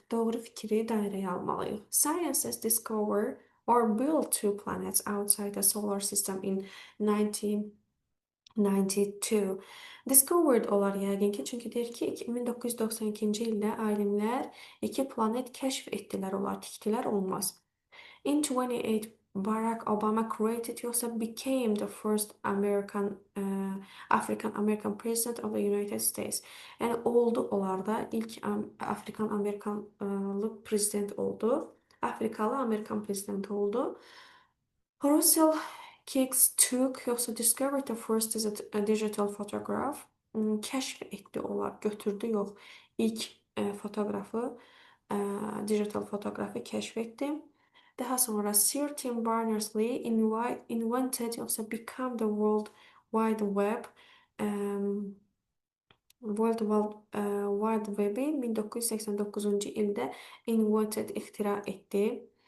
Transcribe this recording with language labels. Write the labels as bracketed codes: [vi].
[az] Doğru fikri dairəyə almalıyıq. [en] Scientists discover or build two planets outside the solar system in 1992. [az] Discovered olar yəqin ki, çünki deyir ki, 1992-ci ildə alimlər iki planet kəşf etdilər, onlar tikdilər, olmaz. [en] In 28, Barack Obama created yoxsa became the first African American president of the United States. [az] Yəni oldu onlarda ilk Afrikan Amerikanlı prezident oldu. Afrikalı Amerikan prezidenti oldu. [en] Russell Kicks took yoxsa discovered the first digital photograph. [az] Kəşf etdi onlar, götürdü yox. İlk fotoğrafı, digital fotoğrafı kəşf etdi. [en] Daha sonra Sir Tim Berners-Lee invented yoxsa become the World Wide Web. [az] World Wide Web'i 1989-cu ildə invented ixtira etdi.